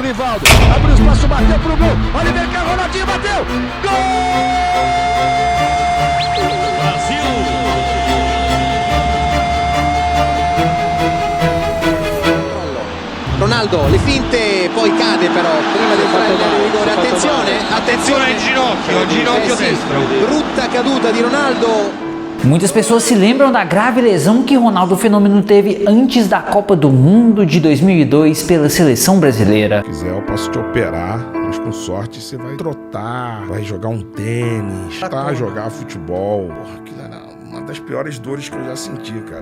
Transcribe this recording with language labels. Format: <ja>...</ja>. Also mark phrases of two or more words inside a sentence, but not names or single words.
<pt>Rivaldo. Abriu espaço, bateu pro gol. Olha vem cá, Ronaldinho bateu. Gol! Brasil!</pt> <it>Ronaldo, le finte, poi cade però, prima di fare il rigore, attenzione al ginocchio destro. Brutta caduta di Ronaldo.</it> <pt>Muitas pessoas se lembram da grave lesão que Ronaldo Fenômeno teve antes da Copa do Mundo de 2002 pela seleção brasileira. Se quiser eu posso te operar, mas com sorte você vai trotar, vai jogar um tênis, jogar futebol. Porra, aquilo era uma das piores dores que eu já senti, cara.</pt>